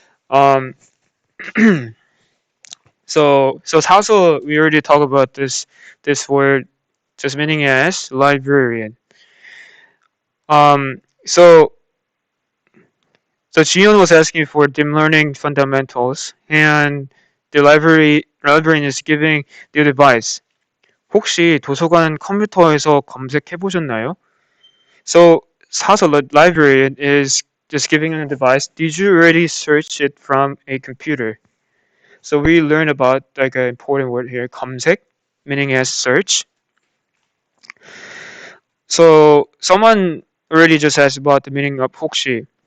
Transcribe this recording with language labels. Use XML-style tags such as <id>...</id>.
<en>Um, so also we already talked about this word, just meaning as librarian. Um, so so Jiyeon was asking for deep learning fundamentals, and the librarian is giving the advice.</en> <ko>혹시 도서관 컴퓨터에서 검색해 보셨나요?</ko> <en>So Hasa librarian is just giving an advice. Did you already search it from a computer? So we learn about like an important word here, 검색, meaning as search. So someone already just asked about the meaning of 혹시.</en>